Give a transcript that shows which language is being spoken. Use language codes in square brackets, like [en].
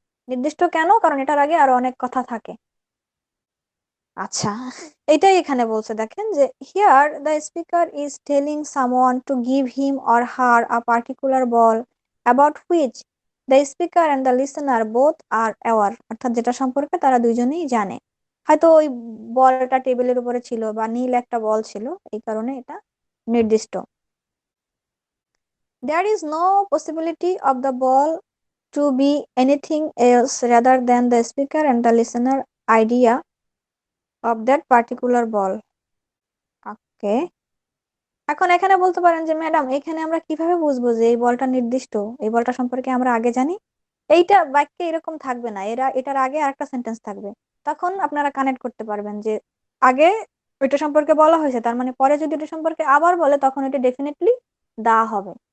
[bn] নির্দিষ্ট কেন, কারণ এটার আগে আরো অনেক কথা থাকে। আচ্ছা এটাই এখানে বলছে, দেখেন যে [en] here the speaker is telling someone to give him or her a particular ball about which the speaker and the listener both are aware, [bn] অর্থাৎ যেটা সম্পর্কে তারা দুইজনেই জানে। হয়তো ওই বলটা টেবিলের উপরে ছিল বা নীল একটা বল ছিল, এই কারণে এটা নির্দিষ্ট। [en] There is no possibility of the ball to be anything else rather than the speaker and the listener idea of that particular ball. [bn] ওকে, এখন এখানে বলতে পারেন যে ম্যাডাম এখানে আমরা কিভাবে বুঝবো যে এই বলটা নির্দিষ্ট, এই বলটা সম্পর্কে আমরা আগে জানি। এইটা বাক্যে এরকম থাকবে না, এটার আগে আরেকটা সেন্টেন্স থাকবে, তখন আপনারা কানেক্ট করতে পারবেন যে আগে ওইটা সম্পর্কে বলা হয়েছে, তার মানে পরে যদি এটা সম্পর্কে আবার বলে তখন এটা ডেফিনেটলি দা হবে।